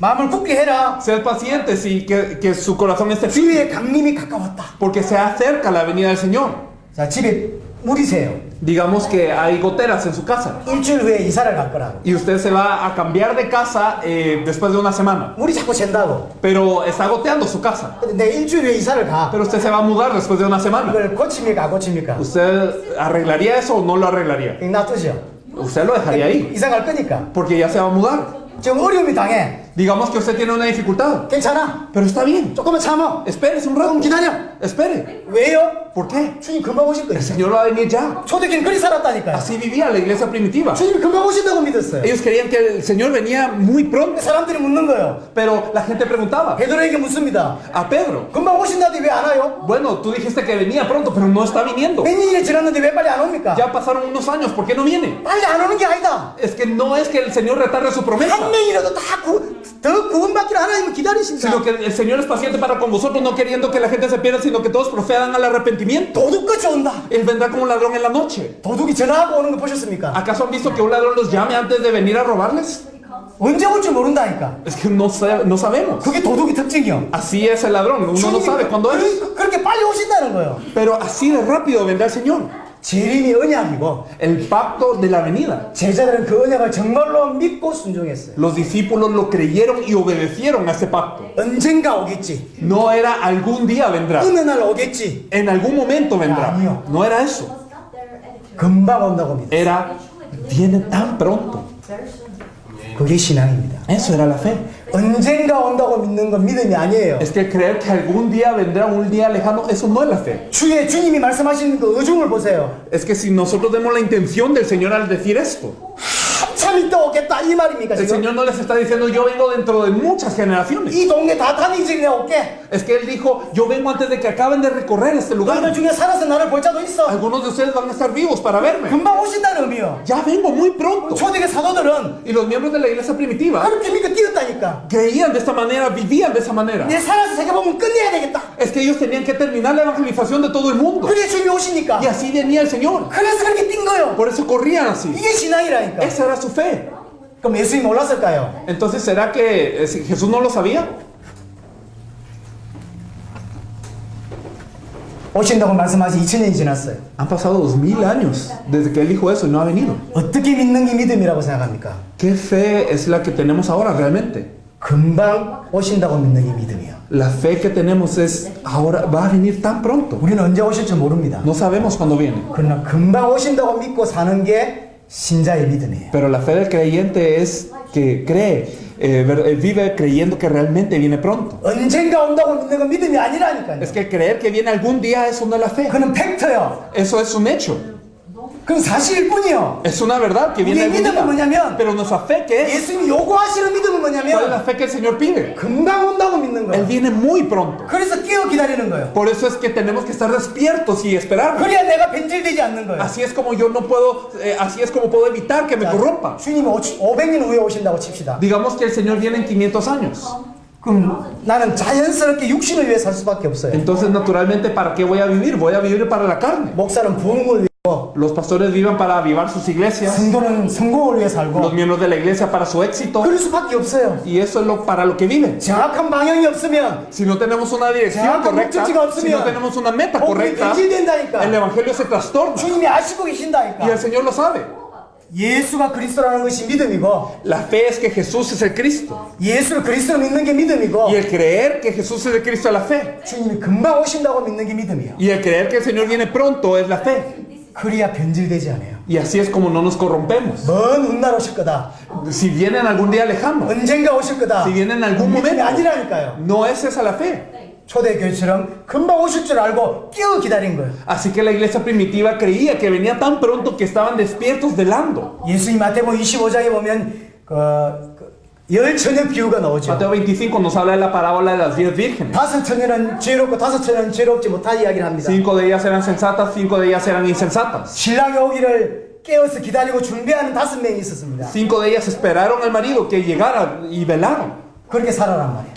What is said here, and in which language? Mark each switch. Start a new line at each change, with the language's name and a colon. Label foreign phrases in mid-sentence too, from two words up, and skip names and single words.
Korean: 마음을 굳게 해라.
Spanish: Sean pacientes y que su corazón esté firme.
Korean: 주의 강림이 가까웠다.
Spanish: Porque se acerca la venida del Señor.
Korean: 자, 집에 물이 새요.
Spanish: Digamos que hay goteras en su casa.
Korean: 일주일 후에 이사를 갈 거라고.
Spanish: Y usted se va a cambiar de casa después de una semana.
Korean: 물이 자꾸 샌다고.
Spanish: Pero está goteando su casa.
Korean: 근데 내 일주일 후에 이사를 가.
Spanish: Pero usted se va a mudar después de una semana.
Korean: 이걸 고칩니까? 안 고칩니까?
Spanish: ¿Usted arreglaría eso o no lo arreglaría?
Korean: 놔두죠.
Spanish: Usted lo dejaría ahí.
Korean: 이사 갈 거니까.
Spanish: Porque ya se va a mudar.
Korean: 지금 어려움이 당해.
Spanish: Digamos que usted tiene una dificultad.
Korean: 괜찮아.
Spanish: Pero está bien.
Korean: 조금만 참아.
Spanish: Espérese un rato.
Korean: 기다려.
Spanish: Espere.
Korean: 왜요?
Spanish: ¿Por qué?
Korean: 주님 금방 오실 거예요.
Spanish: El Señor va a venir ya.
Korean: 초대교회는 그리 살았다니까요.
Spanish: Así vivía la iglesia primitiva.
Korean: 주님이 금방 오신다고 믿었어요.
Spanish: Ellos creían que el Señor venía muy pronto.
Korean: 사람들이 묻는 거예요.
Spanish: Pero la gente preguntaba
Korean: 베드로에게 묻습니다.
Spanish: a Pedro.
Korean: 금방 오신다는데 왜 안 와요?
Spanish: Bueno, tú dijiste que venía pronto, pero no está viniendo.
Korean: 몇 년이 지났는데 왜 빨리 안 옵니까?
Spanish: Ya pasaron unos años, ¿por qué no viene?
Korean: 빨리 안 오는 게 아니다.
Spanish: Es que no es que el Señor retarde su promesa,
Korean: 한 명이라도 더 구원받기를 하나님은 기다리신다.
Spanish: sino que el Señor es paciente para con vosotros, no queriendo que la gente se pierda, sino que todos procedan al arrepentimiento.
Korean: 도둑같이 온다.
Spanish: Él vendrá como un ladrón en la noche.
Korean: 도둑이 전화하고 오는 거 보셨습니까?
Spanish: ¿Acaso han visto que un ladrón los llame antes de venir a robarles?
Korean: 언제 올 줄 모른다니까.
Spanish: Es que no sabemos.
Korean: 그게 도둑의 특징이요.
Spanish: Así es el ladrón, uno no sabe cuándo es.
Korean: 그렇게 빨리 오신다는 거예요.
Spanish: Pero así de rápido vendrá el Señor.
Korean: 재림이 언약이고
Spanish: El pacto de la venida.
Korean: 제자들은 그 언약을 정말로 믿고 순종했어요.
Spanish: Los discípulos lo creyeron y obedecieron a ese pacto.
Korean: 언젠가 오겠지.
Spanish: No era algún día vendrá.
Korean: 어느 날 오겠지.
Spanish: En algún momento vendrá. No era eso.
Korean: 금방 온다고 믿어요.
Spanish: Era, viene tan pronto.
Korean: 그게 신앙입니다.
Spanish: Eso era la fe.
Korean: 언젠가 온다고 믿는 건 믿음이 아니에요.
Spanish: Es que creer que algún día vendrá un día lejano, eso no es la fe.
Korean: 주님이 말씀하시는 그 의중을 보세요.
Spanish: Es que si nosotros vemos la intención del Señor al decir esto,
Korean: 한참 있다 오겠다 이 말입니까
Spanish: el
Korean: 지금?
Spanish: Señor no les está diciendo yo vengo dentro de muchas generaciones.
Korean: 이 동네 다 다니기 전에 올게.
Spanish: Es que Él dijo yo vengo antes de que acaben de recorrer este
Korean: 너희들
Spanish: lugar.
Korean: 중에 살아서 나를 볼 자도 있어.
Spanish: Algunos de ustedes van a estar vivos para verme.
Korean: 금방 오신다는 의미요.
Spanish: Ya vengo muy pronto.
Korean: 초대교 사도들은
Spanish: Y los miembros de la iglesia primitiva
Korean: 그렇게 믿고 뛰었다니까.
Spanish: creían de esta manera, vivían de esa manera.
Korean: 내 살아서 세계복음 끝내야 되겠다.
Spanish: Es que ellos tenían que terminar la evangelización de todo el mundo.
Korean: 그래 주님이 오시니까.
Spanish: Y así venía el Señor.
Korean: 그래서 그렇게 뛴 거요.
Spanish: Por eso corrían así.
Korean: 이게 신앙이라니까.
Spanish: Esa era su fe.
Korean: 그럼 예수님이 몰랐을까요?
Spanish: Entonces, ¿será que Jesús no lo sabía?
Korean: 오신다고 말씀하시 2000년이 지났어요.
Spanish: Han pasado 2000 años desde que Él dijo eso y no ha venido.
Korean: 어떻게 믿는 게 믿음이라고 생각합니까?
Spanish: ¿Qué fe es la que tenemos ahora realmente?
Korean: 금방 오신다고 믿는 게 믿음이요.
Spanish: La fe que tenemos es ahora, va a venir tan pronto.
Korean: 우리는 언제 오실지 모릅니다.
Spanish: No sabemos cuándo viene.
Korean: 그러나 금방 오신다고 믿고 사는 게 신자의 믿음이에요.
Spanish: Pero la fe del creyente es que cree, vive creyendo que realmente viene pronto.
Korean: 언젠가 온다고 믿는 건 믿음이 아니라니까요.
Spanish: Es que creer que viene algún día, eso no es la fe.
Korean: 그는 팩트요.
Spanish: Eso es un hecho.
Korean: 그건 사실일 뿐이요.
Spanish: Es una verdad que viene
Korean: 우리의
Spanish: algún
Korean: 믿음은
Spanish: día.
Korean: 뭐냐면
Spanish: Pero nuestra fe, ¿qué es?
Korean: 예수님이 요구하시는 믿음은
Spanish: ¿Cuál es la
Korean: 뭐냐면
Spanish: fe que el Señor pide?
Korean: 금방 온다고 믿는
Spanish: Él
Korean: 거예요.
Spanish: viene muy pronto.
Korean: 그래서 끼어 기다리는 거예요.
Spanish: Por eso es que tenemos que estar despiertos y esperar.
Korean: 그래야 내가 변질되지 않는 거예요.
Spanish: Así es como yo no puedo, así es como puedo evitar que me corrompa.
Korean: 주님이 500년 후에 오신다고 칩시다.
Spanish: Digamos que el Señor viene en 500 años.
Korean: 그럼 나는 자연스럽게 육신을 위해 살 수밖에 없어요.
Spanish: Entonces, naturalmente, ¿para qué voy a vivir? Voy a vivir para la carne.
Korean: 목사는 부흥을 위해,
Spanish: Los pastores viven para avivar sus iglesias.
Korean: 성도는 성공을 위해 살고
Spanish: Los miembros de la iglesia para su éxito.
Korean: 그럴 수밖에 없어요.
Spanish: Y eso es para lo que viven.
Korean: 정확한 방향이 없으면
Spanish: Si no tenemos una dirección
Korean: 정확한
Spanish: correcta,
Korean: 목적지가
Spanish: si no
Korean: 없으면
Spanish: tenemos una meta
Korean: 복음이
Spanish: correcta,
Korean: 변질된다니까.
Spanish: el evangelio se trastorna.
Korean: 주님이 아시고
Spanish: Y
Korean: 계신다니까.
Spanish: el Señor lo sabe.
Korean: 예수가 그리스도라는 것이 믿음이고
Spanish: La fe es que Jesús es el Cristo.
Korean: 예수를 그리스도로 믿는 게 믿음이고
Spanish: Y el creer que Jesús es el Cristo es la fe.
Korean: 주님이 금방 오신다고 믿는 게 믿음이에요.
Spanish: Y el creer que el Señor viene pronto es la fe.
Korean: 그래야 변질되지 않아요.
Spanish: Y así es como no nos corrompemos.
Korean: 먼 훗날 오실 거다.
Spanish: Si vienen algún día lejano,
Korean: 언젠가 오실 거다.
Spanish: si vienen en algún
Korean: 믿음이
Spanish: momento,
Korean: 아니라니까요.
Spanish: no es esa la fe.
Korean: 초대교회처럼 금방 오실 줄 알고 끼어 기다린 거예요.
Spanish: Así que la iglesia primitiva creía que venía tan pronto que estaban despiertos velando.
Korean: 예수님 마태복음 25장에 보면 열 처녀 비유가 나오죠.
Spanish: Mateo 25 nos habla de la parábola de las 10 vírgenes.
Korean: 5 처녀는 죄롭고 5 처녀는 죄롭지 못한 이야기를 합니다.
Spanish: 5 de ellas eran sensatas, 5 de ellas eran insensatas.
Korean: 신랑이 오기를 깨어서 기다리고 준비하는 5명이 있었습니다.
Spanish: 5 de ellas esperaron al marido que llegara y velaron.
Korean: 그렇게 살아란 말이에요.